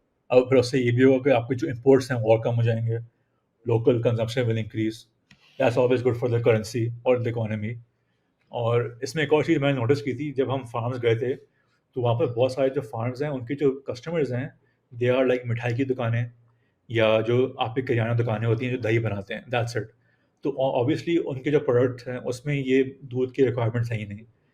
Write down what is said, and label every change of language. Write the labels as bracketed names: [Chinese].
[Urdu] اب پھر اس سے یہ بھی ہوگا کہ آپ کے جو امپورٹس ہیں وہ اور کم ہو جائیں گے، [English] Local consumption will increase. That's always good for the currency اور the economy. [Urdu] اور اس میں ایک اور چیز میں نے نوٹس کی تھی، جب ہم فارمز گئے تھے تو وہاں پر بہت سارے جو فارمز ہیں ان کے جو کسٹمرز ہیں [English] they are like [Urdu] مٹھائی کی دکانیں، یا جو آپ کی کریانہ دکانیں ہوتی ہیں جو دہی بناتے ہیں، [English] That's it. [Urdu] تو اوبیسلی ان کے جو پروڈکٹس ہیں اس میں یہ دودھ کی ریکوائرمنٹ صحیح نہیں.